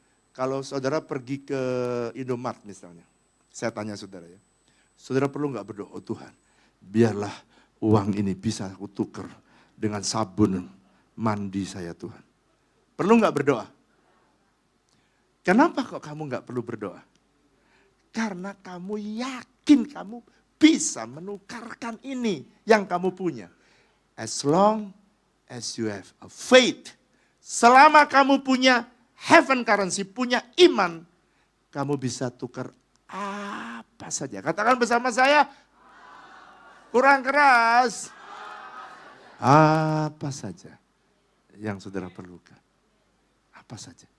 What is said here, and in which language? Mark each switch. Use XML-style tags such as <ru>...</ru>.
<id>Kalau saudara pergi ke Indomaret misalnya, saya tanya saudara ya, saudara perlu nggak berdoa, oh Tuhan, biarlah uang ini bisa aku tukar dengan sabun mandi saya Tuhan. Perlu nggak berdoa? Kenapa kok kamu nggak perlu berdoa? Karena kamu yakin kamu bisa menukarkan ini yang kamu punya.</id> <en>As long as you have a faith.</en> <id>Selama kamu punya</id> <en>heaven currency,</en> <id>punya iman, kamu bisa tukar apa saja. Katakan bersama saya, kurang keras. Apa saja yang saudara perlukan. Apa saja.</id>